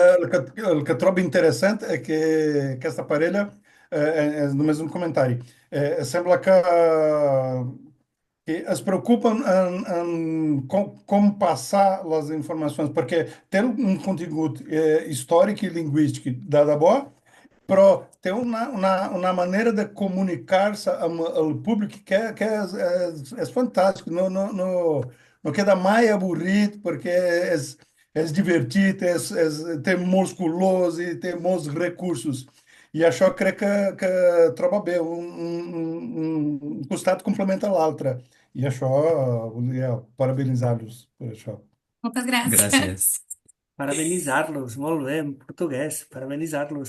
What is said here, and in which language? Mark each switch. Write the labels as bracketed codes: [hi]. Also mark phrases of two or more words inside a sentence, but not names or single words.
[ca] El que trobo interessant é que aquesta parella, és només un comentari, sembla que es preocupen en com passar les informacions, perquè té un contingut històric i lingüístic de debò, però [pt] tem uma [ca] maneira de comunicar-se amb el públic que é fantàstic. [pt] Não queda mais avorrido, porque é divertido, tem [ca] molts colors [pt] e tem [ca] molts recursos. E això crec que troba bé, un costat complementa l'altre. I això, volia parabenitzar-los per això. Moltes Gràcies. gràcies. Parabenitzar-los, molt bé, en portuguès, parabenitzar-los.